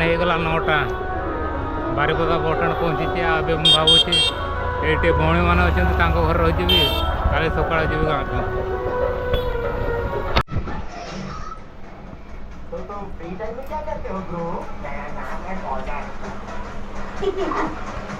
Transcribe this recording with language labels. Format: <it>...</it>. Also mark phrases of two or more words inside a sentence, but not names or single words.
<or>ହେଇଗଲା 9ଟା ବାରିପଦା ବସ୍ ଷ୍ଟାଣ୍ଡ ପହଞ୍ଚିଛି। ଏବେ ମୁଁ ଭାବୁଛି ଏଇଠି ଭଉଣୀମାନେ ଅଛନ୍ତି ତାଙ୍କ ଘରେ ରହିଯିବି, କାଲି ସକାଳେ ଯିବି ଗାଁକୁ।</or> <hi>तो</hi> <en>free time</en> <hi>में क्या करते हो ब्रो? मेरा नाम है मॉडर्न।</hi>